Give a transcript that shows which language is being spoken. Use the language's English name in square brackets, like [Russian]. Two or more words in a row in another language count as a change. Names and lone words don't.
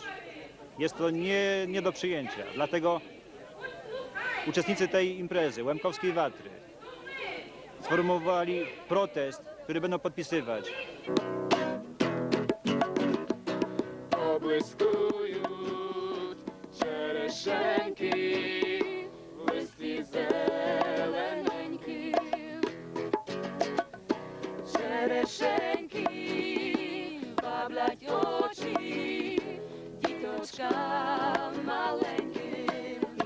[Polish] Jest to nie do przyjęcia, dlatego uczestnicy tej imprezy, Łemkowskiej Watry, sformułowali protest, który będą podpisywać. [Ukrainian] Poblyskują черешеньки в листі зелененькі, черешеньки баблять очі діточкам маленьким.